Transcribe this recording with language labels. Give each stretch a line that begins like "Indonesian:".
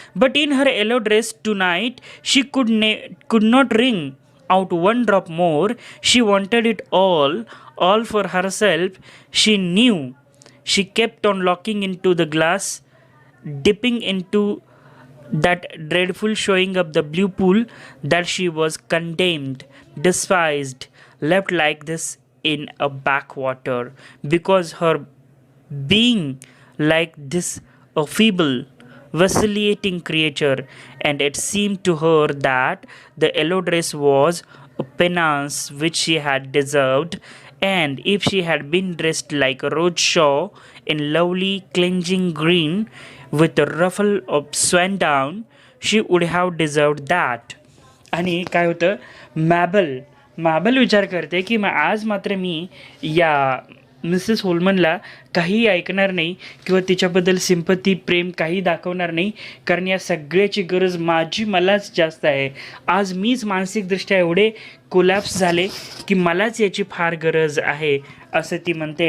English: But in her yellow dress tonight she could not wring out one drop more. She wanted it all for herself. She knew. She kept on looking into the glass, dipping into that dreadful showing of the blue pool, that she was condemned, despised, left like this in a backwater, because her being like this a feeble, vacillating creature. And it seemed to her that the yellow dress was a penance which she had deserved, and if she had been dressed like a roadshaw in lovely clinging green with a ruffle of swan down, she would have deserved that.
Marathi: आणि काय होतं, Mabel विचार करते की आज मात्र मी या Mrs होल्मनला काही ऐकणार नाही किंवा तिच्याबद्दल सिंपती, प्रेम काही दाखवणार नाही, कारण या सगळ्याची गरज मलाच जास्त आहे. आज मीच मानसिकदृष्ट्या एवढे कोलॅप्स झाले की मलाच याची फार गरज आहे असं ती म्हणते.